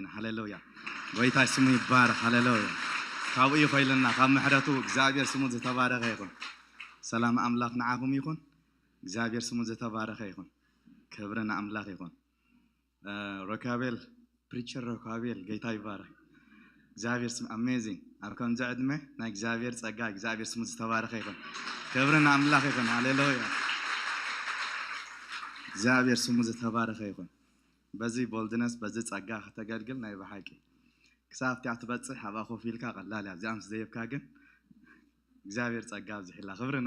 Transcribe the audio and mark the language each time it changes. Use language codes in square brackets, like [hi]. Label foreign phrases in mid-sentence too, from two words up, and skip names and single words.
[ti] ሃሌሉያ ጎይታ ስሙ ይባረክ ሃሌሉያ ካብኡ ይኸይልና ካብ ምሕረቱ እግዚአብሔር ስሙ ዝተባረከ ይኹን ሰላም አምላኽ ንዓኹም ይኹን እግዚአብሔር ስሙ ዝተባረከ ይኹን ክብርና አምላኽ ይኹን ሮካቤል ፕሪቸር ሮካቤል ጌታ ይባረክ እግዚአብሔር ስሙ አሜዚንግ ኣብ ከምዚ ዕድመ ናይ እግዚአብሔር ጸጋ እግዚአብሔር ስሙ ዝተባረከ ይኹን ክብርና አምላኽ ይኹን ሃሌሉያ እግዚአብሔር ስሙ ዝተባረከ ይኹን በዚ ቦልድነስ በዚ ጸጋ ከተገልግል ናይ በሓቂ ክሳብቲ ኣትበጽሕ ኣብ ኣኾፍ ኢልካ ቀላል እያ እዚኣምስ ዘይብካ ግን እግዚአብሔር ጸጋ ዝሕላ ክብርና